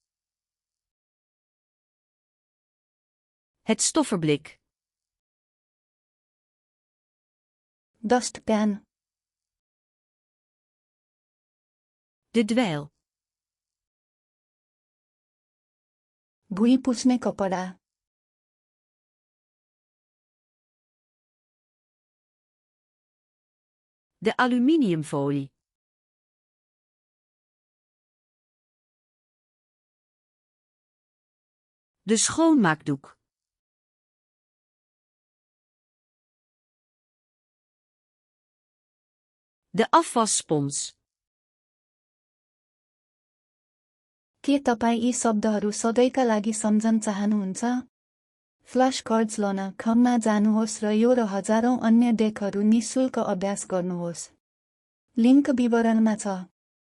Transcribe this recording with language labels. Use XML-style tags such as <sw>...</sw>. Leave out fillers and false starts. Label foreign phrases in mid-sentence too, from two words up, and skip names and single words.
<nl>Het stofferblik.</nl> <ne>डस्टप्यान</ne> <nl>De dweil.</nl> <ne>भुइँ पुछ्ने कपडा</ne> <nl>De aluminiumfolie. De schoonmaakdoek. De afwasspons.</nl> <ne>के तपाईँ यी शब्दहरू सधैँका लागि सम्झन चाहनुहुन्छ?</ne> <en>flash cards</en> <ne>लन खममा जानुहोस् र यो र हजारौं अन्य डेकहरू निःशुल्क अभ्यास गर्नुहोस्। लिङ्क विवरणमा छ।</ne>